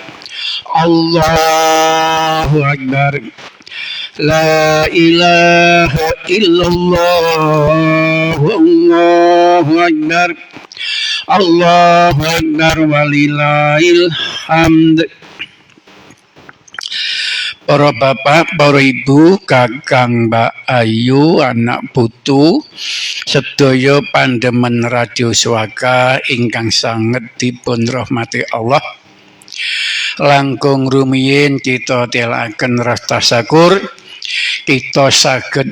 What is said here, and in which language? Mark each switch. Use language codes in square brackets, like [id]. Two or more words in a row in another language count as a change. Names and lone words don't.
[ar] الله أكبر. لا إله إلا الله. الله أكبر. الله أكبر ولله الحمد. [jv] Para bapak, para ibu, kakang, mbak ayu, anak putu, sedaya pandemen radio swaka ingkang sanget dipun rahmati Allah. Langkung rumiyin kita telaken rasa syukur kita saged